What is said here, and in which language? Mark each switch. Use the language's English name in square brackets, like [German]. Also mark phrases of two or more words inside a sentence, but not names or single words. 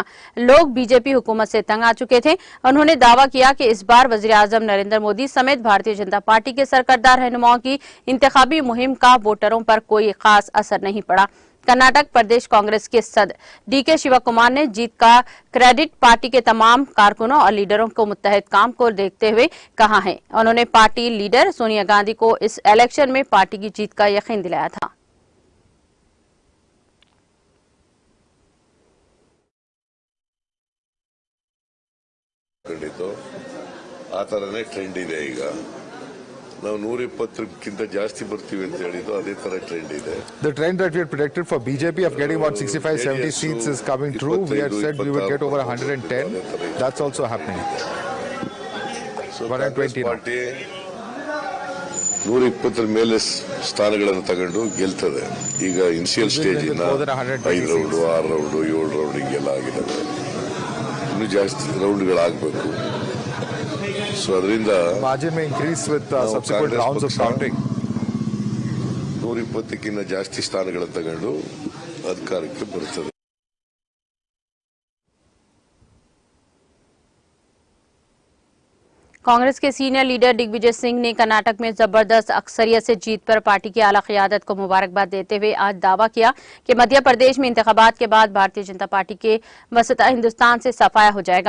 [Urdu] لوگ بی جے پی حکومت سے تنگ آ چکے تھے۔ انہوں نے دعویٰ کیا کہ اس بار وزیر اعظم نریندر مودی سمیت بھارتیہ جنتا پارٹی کے سرکردہ رہنماؤں کی انتخابی مہم کا ووٹروں پر کوئی خاص اثر نہیں پڑا. کرناٹک پردیش کانگریس کے صدر ڈی کے شیوا کمار نے جیت کا کریڈٹ پارٹی کے تمام کارکنوں اور لیڈروں کو متحد کام کو دیکھتے ہوئے کہا ہے. انہوں نے پارٹی لیڈر سونیا گاندھی کو اس الیکشن میں پارٹی کی جیت کا یقین دلایا تھا. [Kannada] ಆ ತರನೇ ಟ್ರೆಂಡ್ ಇದೆ ಈಗ ನಾವು 120ಕ್ಕಿಂತ ಜಾಸ್ತಿ ಬರ್ತೀವಿ ಅಂತ ಹೇಳಿದ್ದು ಅದೇ ತರ ಟ್ರೆಂಡ್ ಇದೆ. [English] The trend that we had predicted for BJP of getting about 65-70 seats is coming true. We had said we would get over 110. That's also happening. So 120 now. [Kannada] ಪಾರ್ಟಿ 120 ಮೇಲೆ ಸ್ಥಾನಗಳನ್ನು ತಗೊಂಡು ಗೆಲ್ತದೆ. ಈಗ [English] initial stage [Kannada] ಇಂದ 5 ರೌಂಡ್ 6 ರೌಂಡ್ 7 ರೌಂಡ್ ಹಿಂಗೆಲ್ಲ ಆಗಿದ್ದಾವೆ. ಇನ್ನೂ ಜಾಸ್ತಿ ರೌಂಡ್ಗಳಾಗಬೇಕು. So ಅದರಿಂದ [English] margin may increase with subsequent rounds of counting. [Kannada] 120ಕ್ಕಿಂತ ಜಾಸ್ತಿ ಸ್ಥಾನಗಳನ್ನು ತಗೊಂಡು ಅಧಿಕಾರಕ್ಕೆ ಬರುತ್ತದೆ. [Urdu] کانگریس کے سینئر لیڈر دگ وجے سنگھ نے کرناٹک میں زبردست اکثریت سے جیت پر پارٹی کی اعلیٰ قیادت کو مبارکباد دیتے ہوئے آج دعویٰ کیا کہ مدھیہ پردیش میں انتخابات کے بعد بھارتیہ جنتا پارٹی کے وسط ہندوستان سے صفایا ہو جائے گا.